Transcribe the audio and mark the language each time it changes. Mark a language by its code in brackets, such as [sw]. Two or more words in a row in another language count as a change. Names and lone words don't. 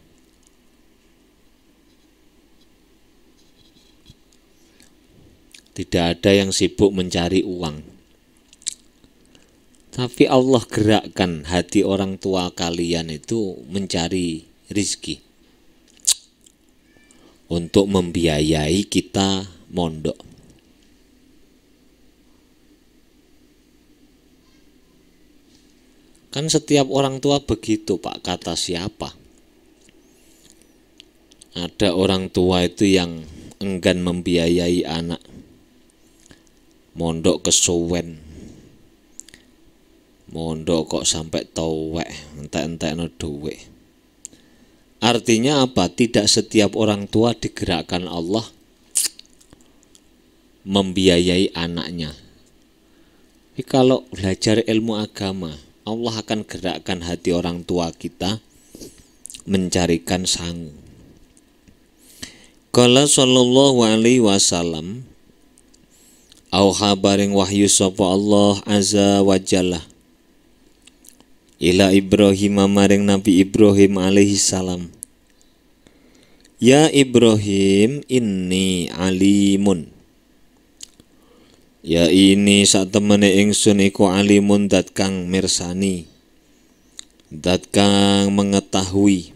[id] tidak ada yang sibuk mencari uang, tapi Allah gerakkan hati orang tua kalian itu mencari rizki untuk membiayai kita mondok. Kan setiap orang tua begitu, Pak, kata siapa? Ada orang tua itu yang enggan membiayai anak, [jv] mondok kesuwen, mondok kok sampai towek, entek-entekno duwe. [id] Artinya apa? Tidak setiap orang tua digerakkan Allah membiayai anaknya. Tapi kalau belajar ilmu agama, Allah akan gerakkan hati orang tua kita mencarikan sangu. [ar] قال صلى الله عليه وسلم أوحى [jv] baring wahyu sapa [ar] الله عز وجل إلى إبراهيم [jv] maring Nabi Ibrahim [ar] عليه السلام. يا إبراهيم إني عليم. [jv] Ya ini sak temene ingsun iku alimun dat kang mirsani, dat kang mengetahui.